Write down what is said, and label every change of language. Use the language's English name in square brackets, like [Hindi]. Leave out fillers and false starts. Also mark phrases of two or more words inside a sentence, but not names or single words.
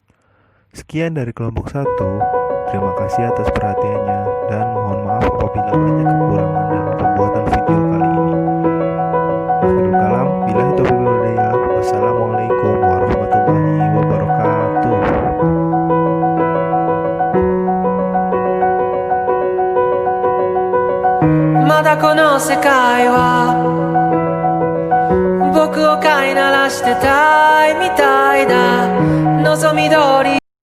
[Indonesian] Sekian dari kelompok 1. Terima kasih atas perhatiannya dan mohon maaf apabila banyak kekurangan dalam pembuatan video kali ini. [Arabic] آخر الكلام، بالله التوفيق والهداية. والسلام عليكم ورحمة الله وبركاته. [Japanese] まだこの世界は僕を飼いならしてたいみたいだ望み通り